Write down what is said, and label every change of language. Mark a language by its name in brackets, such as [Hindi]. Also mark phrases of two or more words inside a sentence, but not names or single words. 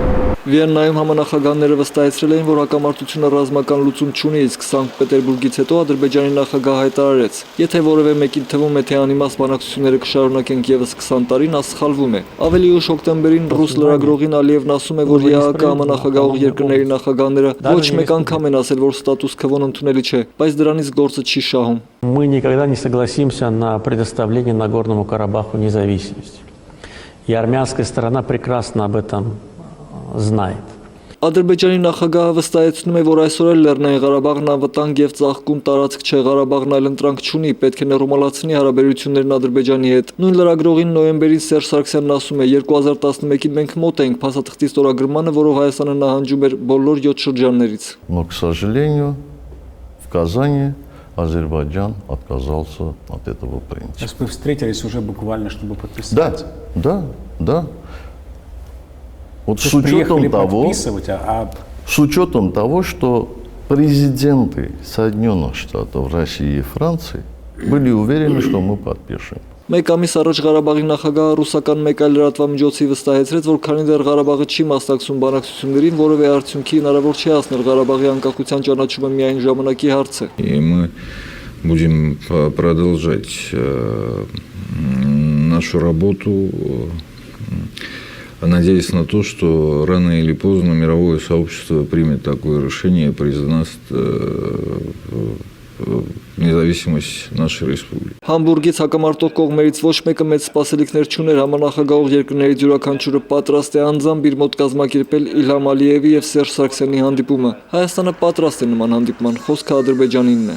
[Armenian] Վիեննայում համանախագահները վստահեցրել էին, որ հակամարտությունը ռազմական լուծում չունի, իսկ Սանկտ Պետերբուրգից հետո Ադրբեջանի նախագահը հայտարարեց. Եթե որևէ մեկին թվում է, թե անիմաստ բանակցությունները կշարունակենք եւս 20 տարի, նա սխալվում է։ Ավելի ուշ հոկտեմբերին ռուս լրագրողին Ալիևն ասում է, որ ԵԱՀԿ համանախագահող երկրների նախագահները ոչ մեկ անգամ են ասել, որ ստատուս քվոն ընդունելի չէ, բայց դրանից գործը չի շահում։ [Russian] Мы никогда не согласимся на предоставление Нагорному Карабаху независимости. И армянская сторона прекрасно об этом знает. [Armenian] Ադրբեջանի նախագահը վստահեցնում է, որ այսօր էլ Լեռնային Ղարաբաղն անվտանգ եւ ծաղկում տարածք չէ, Ղարաբաղն այլընտրանք չունի, պետք է նորմալացնի հարաբերություններն Ադրբեջանի հետ։ Նույն լրագրողին նոյեմբերին Սերժ Սարգսյանն ասում է. 2011-ին մենք մոտ էինք փաստաթղթի ստորագրմանը, որով Հայաստանը նահանջում էր բոլոր 7 շրջաններից։ [Russian] Но, к сожалению, в Казани Азербайджан отказался от этого принципа. То есть вы встретились уже буквально, чтобы подписать? Да. Вот с учетом того, что президенты Соединенных Штатов, России и Франции были уверены, что мы подпишем. [Armenian] Մեկ ամիս առաջ Ղարաբաղի նախագահը ռուսական մեկ այլ լրատվամիջոցի վստահեցրեց, որ քանի դեռ Ղարաբաղը չի մասնակցում բանակցություններին, որևէ արդյունքի հնարավոր չի հասնել, Ղարաբաղի անկախության ճանաչումը միայն ժամանակի հարց է։ [Russian] И мы будем продолжать нашу работу, надеясь на то, что рано или поздно мировое сообщество примет такое решение и признаст независимость нашей республики. [Armenian] Համբուրգից հակամարտող կողմերից ոչ մեկը մեծ սպասելիքներ չուներ, համանախագահող երկրներից յուրաքանչյուրը պատրաստ է անձամբ իր մոտ կազմակերպել Իլհամ Ալիևի եւ Սերժ Սարգսյանի հանդիպումը։ Հայաստանը պատրաստ է նման հանդիպման, խոսքը Ադրբեջանինն է։